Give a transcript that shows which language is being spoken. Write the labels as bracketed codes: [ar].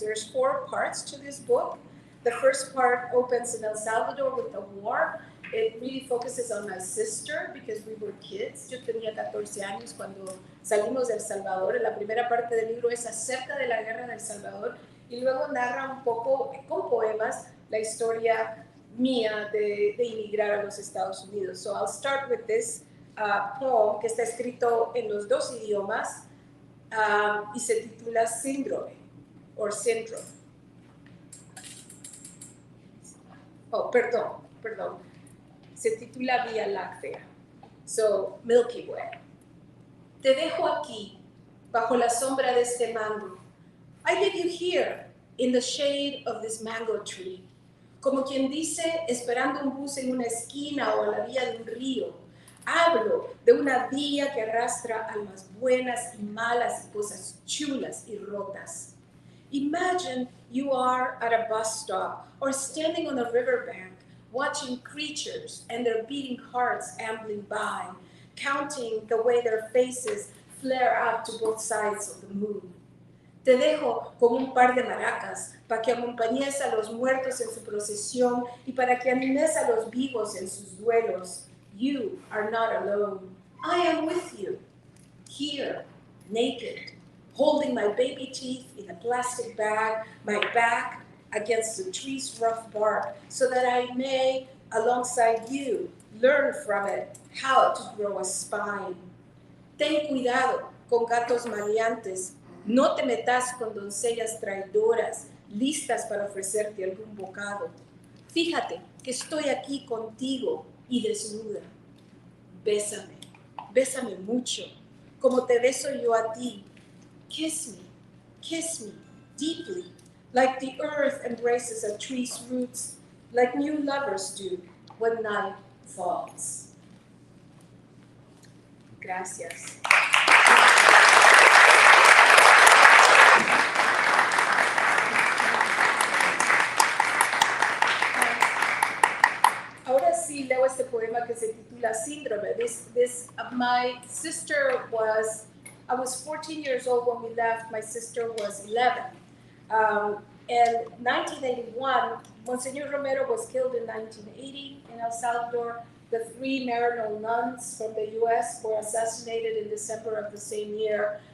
[en] There's 4 parts to this book. The first part opens in El Salvador with the war. It really focuses on my sister because we were kids. [es] Yo tenía 14 años cuando salimos de El Salvador. La primera parte del libro es acerca de la guerra de El Salvador y luego narra un poco con poemas la historia mía de inmigrar a los Estados Unidos. [en] So I'll start with this poem [es] que está escrito en los 2 idiomas y se titula Síndrome or Syndrome. Oh, perdón. Se titula Vía Láctea. [en] So, Milky Way. [es] Te dejo aquí, bajo la sombra de este mango. [en] I leave you here, in the shade of this mango tree. [es] Como quien dice, esperando un bus en una esquina o a la vía de un río. Hablo de una vía que arrastra almas buenas y malas y cosas chulas y rotas. [en] Imagine you are at a bus stop or standing on a riverbank, watching creatures and their beating hearts ambling by, counting the way their faces flare up to both sides of the moon. [es] Te dejo con un par de maracas para que acompañes a los muertos en su procesión y para que animes a los vivos en sus duelos. [en] You are not alone. I am with you, here, naked, holding my baby teeth in a plastic bag, my back against the tree's rough bark, so that I may, alongside you, learn from it how to grow a spine. [es] Ten cuidado con gatos maleantes, no te metas con doncellas traidoras, listas para ofrecerte algún bocado. Fíjate que estoy aquí contigo y desnuda. Bésame, bésame mucho, como te beso yo a ti. [en] Kiss me, deeply, like the earth embraces a tree's roots, like new lovers do when night falls. [es] Gracias. Ahora sí leo este poema que se titula Síndrome. [en] My sister I was 14 years old when we left. My sister was 11. In 1981, Monsignor Romero was killed in 1980 in El Salvador. The 3 Marlon nuns from the US were assassinated in December of the same year.